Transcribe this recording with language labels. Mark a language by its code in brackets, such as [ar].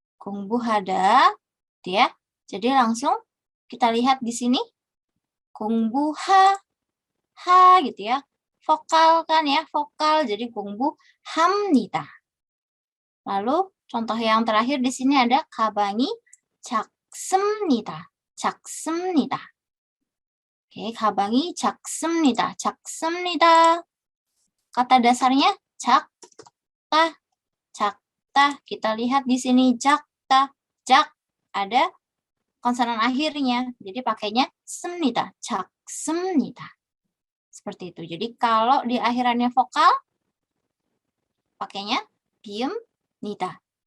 [id] 공부하다. Ya. Jadi langsung kita lihat di sini. 공부하, ha gitu ya. Vokal kan ya, vokal jadi 공부합니다. Lalu contoh yang terakhir di sini ada [ko] 가방이 작습니다. 작습니다. Oke, 가방이 작습니다. 작습니다. [id] Kata dasarnya 작다. [ko] 작다. [id] Kita lihat di sini 작다. jak ada konsonan akhirnya. Jadi pakainya 습니다. 작습니다. Seperti itu. Jadi kalau di akhirannya vokal pakainya biumnida.